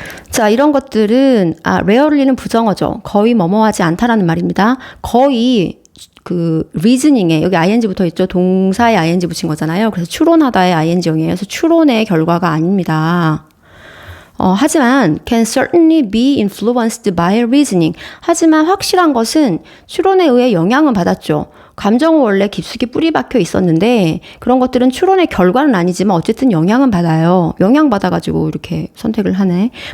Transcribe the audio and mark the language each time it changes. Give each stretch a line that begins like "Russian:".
Korean: 자, 이런 것들은 rarely는 부정어죠. 거의 뭐뭐하지 않다라는 말입니다. 거의 reasoning에 여기 ing 붙어 있죠. 동사에 ing 붙인 거잖아요. 그래서 추론하다의 ing형이에요. 그래서 추론의 결과가 아닙니다. 하지만
English: can certainly be influenced by reasoning.
Korean: 하지만 확실한 것은 추론에 의해 영향은 받았죠. 감정은 원래 깊숙이 뿌리 박혀 있었는데 그런 것들은 추론의 결과는 아니지만 어쨌든 영향은 받아요. 영향 받아가지고 이렇게 선택을 하네.